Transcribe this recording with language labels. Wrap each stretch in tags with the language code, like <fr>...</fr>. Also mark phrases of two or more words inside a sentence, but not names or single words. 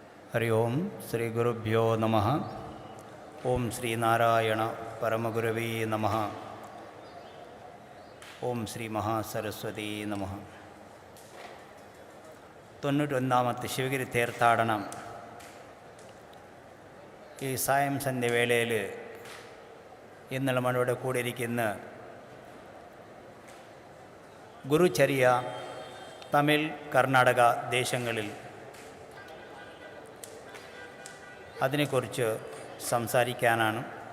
<sa>हरि ओम श्री गुरुभ्यो नमः। ओम श्री नारायण परमगुरवे नमः। ओम श्री महासरस्वती नमः.</sa> <ml>91ാമത്തെ ശിവഗിരി തീർത്ഥാടനം ഈ സായം സന്ധ്യവേളയിൽ ഇന്ന് നമ്മളിവിടെ കൂടിയിരിക്കുന്ന ഗുരുചര്യ തമിഴ് കർണാടക ദേശങ്ങളിൽ അതിനെക്കുറിച്ച് സംസാരിക്കാനാണ്.</ml>